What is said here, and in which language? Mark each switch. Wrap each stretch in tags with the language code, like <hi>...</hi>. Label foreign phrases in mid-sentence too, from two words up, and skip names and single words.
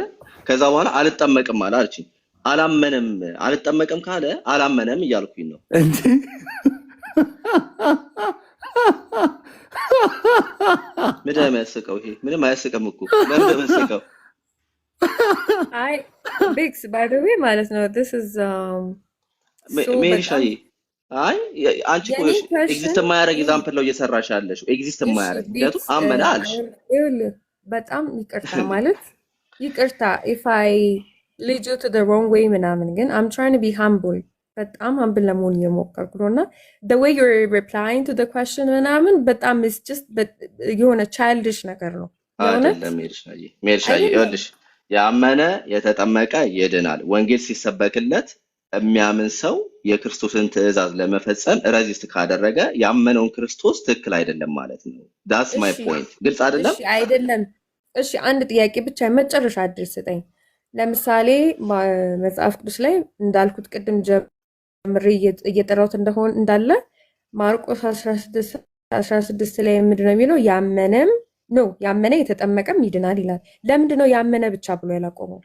<am>ከዛ በኋላ አልጠመቅም አለችኝ። አልጠመቅም ካለ አላመነም እያልኩኝ ነው እንጂ ምንም አያስቀው። ይሄ ምንም አያስቀም እኮ ለምን አያስቀው? አይ ቢክስ</am> <en>by the way</en> <am>ማለት ነው</am> <en>this is</en> <am>ሜሪሻይ አይ አንቺ እኮ ኤግዚስት የማያደርግ ኤግዛምፕል ነው እየሰራሽ ያለሽው። ኤግዚስት የማያደርግ ምክንያቱም አመነ አልሽ። በጣም ይቅርታ ማለት ይቅርታ</am> <en>if I lead you to the wrong way</en> <am>ምናምን፣ ግን</am> <en>I'm trying to be humble</en> <am>በጣም ሀምብል ለመሆን እየሞከርኩ ነው እና</am> <en>the way you're replying to the question</en> <am>ምናምን በጣም</am> <en>is just</en> <am>የሆነ childish ነገር ነው። አይደለም ሜርሻዬ ይኸውልሽ ያመነ የተጠመቀ ይድናል። ወንጌል ሲሰበክለት የሚያምን ሰው የክርስቶስን ትእዛዝ ለመፈጸም ሬዚስት ካደረገ ያመነውን ክርስቶስ ትክክል አይደለም ማለት ነው።</am> <en>that's my point።</en> <am>ግልጽ አይደለም? እሺ አይደለም። እሺ አንድ ጥያቄ ብቻ መጨረሻ አድርስ ስጠኝ። ለምሳሌ መጽሐፍ ቅዱስ ላይ እንዳልኩት ቅድም ጀምሬ እየጠራሁት እንደሆን እንዳለ ማርቆስ 16 ላይ ምንድን ነው የሚለው? ያመነ የተጠመቀም ይድናል ይላል። ለምንድን ነው ያመነ ብቻ ብሎ ያላቆመው?</am>